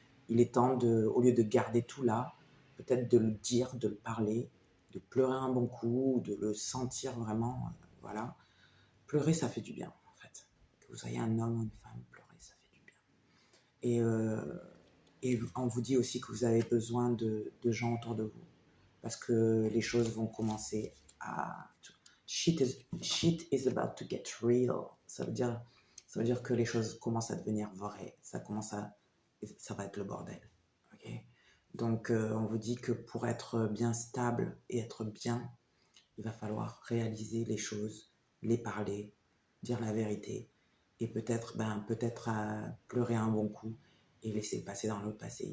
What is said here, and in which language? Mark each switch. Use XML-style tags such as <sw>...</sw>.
<fr>Il est temps, au lieu de garder tout là, peut-être de le dire, de le parler, de pleurer un bon coup, de le sentir vraiment, voilà. Pleurer, ça fait du bien, en fait. Que vous soyez un homme ou une femme, pleurer, ça fait du bien. Et on vous dit aussi que vous avez besoin de gens autour de vous, parce que les choses vont commencer à...</fr> <en>Shit is about to get real.</en> <fr>Ça veut dire que les choses commencent à devenir vraies. Ça va être le bordel. Okay? Donc, on vous dit que pour être bien stable et être bien, il va falloir réaliser les choses, les parler, dire la vérité, et peut-être pleurer un bon coup et laisser passer dans le passé.</fr>